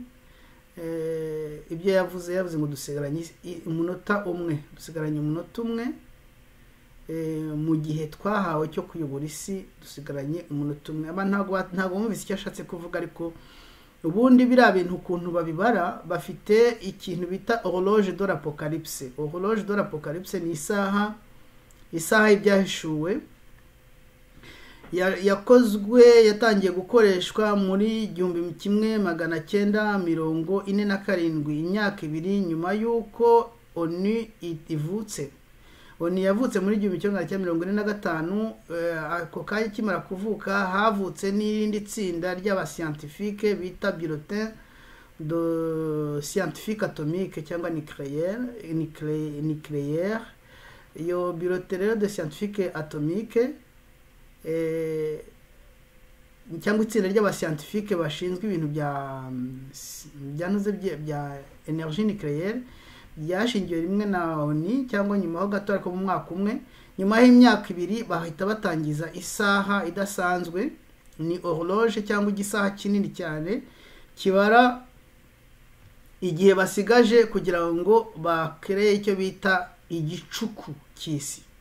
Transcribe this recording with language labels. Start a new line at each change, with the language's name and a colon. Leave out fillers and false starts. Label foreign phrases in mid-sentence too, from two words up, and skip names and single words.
Kinyarwanda: Ibyo yavuze ngo dusigaranye umunota umwe, mu gihe twahawe cyo kuyobora isi, dusigaranye umunota umwe. Ntabwo mubise icyo ashatse kuvuga, ariko ubundi biriya bintu ukuntu babibara, bafite ikintu bita
French: horloge de l'apocalypse. Horloge de l'apocalypse
Kinyarwanda: ni isaha y'ibyahishuwe, yatangiye gukoreshwa muri 1947, imyaka 2 nyuma y'uko ONU ivutse. ONU yavutse muri 1945. Ako kanya kimara kuvuka havutse n'irindi tsinda ry'abascientifique bita
French: bulletin de scientifique atomique
Kinyarwanda: cyangwa nucléaire. Iyo
French: bulletin de scientifique atomique
Kinyarwanda: cyangwa itsinda ry'abascientifique bashinzwe ibintu bya
French: energie nucléaire,
Kinyarwanda: byashingiwe rimwe na ONU cyangwa nyuma ho gato, ariko mu mwaka umwe. Nyuma y'imyaka 2 bahita batangiza isaha idasanzwe, ni horloge cyangwa igisaha kinini cyane kibara igihe basigaje kugira ngo bakreye icyo bita igicuku cy'isi.